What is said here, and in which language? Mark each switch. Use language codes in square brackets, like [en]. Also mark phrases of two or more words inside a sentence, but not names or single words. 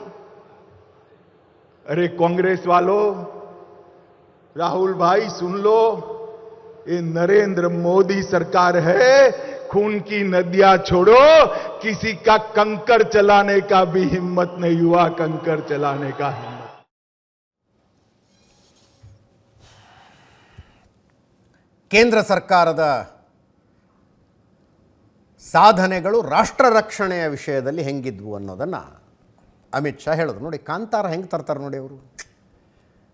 [hi] अरे कांग्रेस वालों, राहुल भाई सुन लो, ये नरेंद्र मोदी सरकार है। खून की नदियां छोड़ो, किसी का कंकर चलाने का भी हिम्मत नहीं हुआ, कंकर चलाने का हिम्मत। [kn] ಕೇಂದ್ರ ಸರ್ಕಾರದ ಸಾಧನೆಗಳು ರಾಷ್ಟ್ರ ರಕ್ಷಣೆಯ ವಿಷಯದಲ್ಲಿ ಹೆಂಗಿದ್ವು ಅನ್ನೋದನ್ನು ಅಮಿತ್ ಶಾ ಹೇಳಿದ್ರು. ನೋಡಿ, ಕಾಂತಾರ ಹೆಂಗೆ ತರ್ತಾರೆ ನೋಡಿ ಅವರು.